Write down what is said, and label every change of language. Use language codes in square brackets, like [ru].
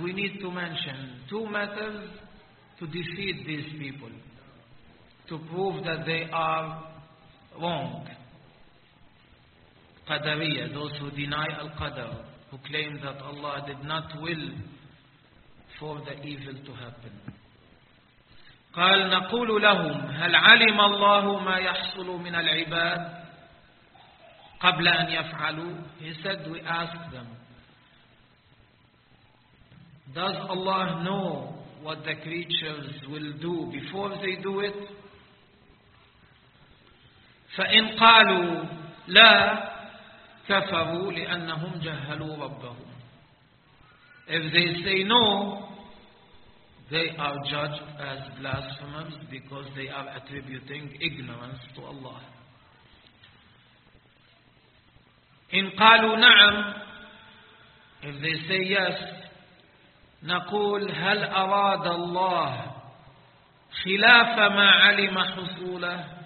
[en] We need to mention two matters to defeat these people, to prove that they are wrong. قدرية, those who deny al-qadr, who claim that Allah did not will for the evil to happen. [ar] قال نقول لهم هل علم الله ما يحصل من العباد قبل أن يفعلوا. [en] He said, we ask them, does Allah know what the creatures will do before they do it? [ar] فإن قالوا لا كفروا لأنهم جهلوا ربهم. [en] If they say no, they are judged as blasphemers because they are attributing ignorance to Allah. [ar] إن قالوا نعم, [en] if they say yes, [ar] نقول هل أراد الله خلاف ما علم حصوله.